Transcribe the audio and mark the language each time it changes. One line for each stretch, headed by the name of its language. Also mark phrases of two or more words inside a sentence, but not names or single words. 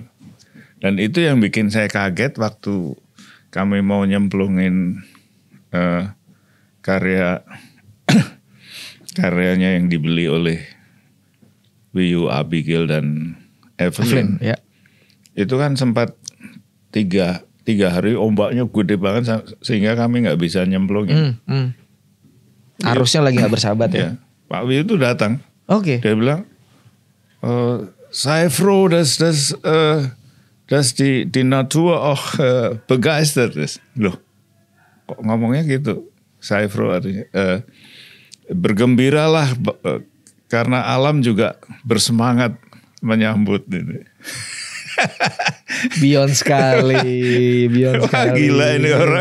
Indonesian: Dan itu yang bikin saya kaget waktu kami mau nyemplungin karyanya yang dibeli oleh Wiyu, Abigail dan Evelyn. Ya. Itu kan sempat 3 hari ombaknya gede banget sehingga kami nggak bisa nyemplungin. Arusnya lagi nggak bersahabat ya. Pak Wiyu itu datang. Oke. Dia bilang, saya
German: froh, dass die Natur auch begeistert ist.
Indonesian: Loh, kok ngomongnya gitu. Saifro artinya bergembiralah karena alam juga bersemangat menyambut ini. Beyond sekali. Wah, gila ini orang.